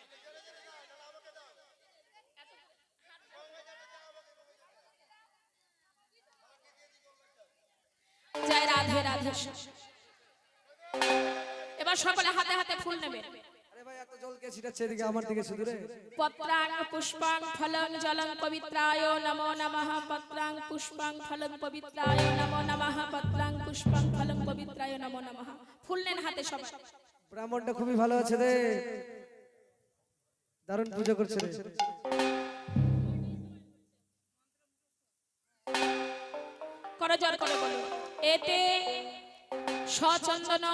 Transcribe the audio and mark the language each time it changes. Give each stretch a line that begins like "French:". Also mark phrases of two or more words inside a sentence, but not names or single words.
Bangla: জয় রাধে রাধে। এবার সকলে হাতে হাতে ফুল নেবেন। আরে ভাই এত জল কে ছিটাচ্ছে এদিকে আমার দিকে শুধু রে।
Sanskrit: পত্রাং পুষ্পাং ফলং জলং পবিত্রায় নমো নমঃ। পত্রাং পুষ্পাং ফলং পবিত্রায় নমো নমঃ। পত্রাং পুষ্পাং ফলং পবিত্রায় নমো নমঃ।
Bangla: ফুল নেন হাতে সবাই। ব্রাহ্মণটা খুবই ভালো আছে রে, দারুণ পূজা করছে রে। করজর করে বলো এতে সচন্দন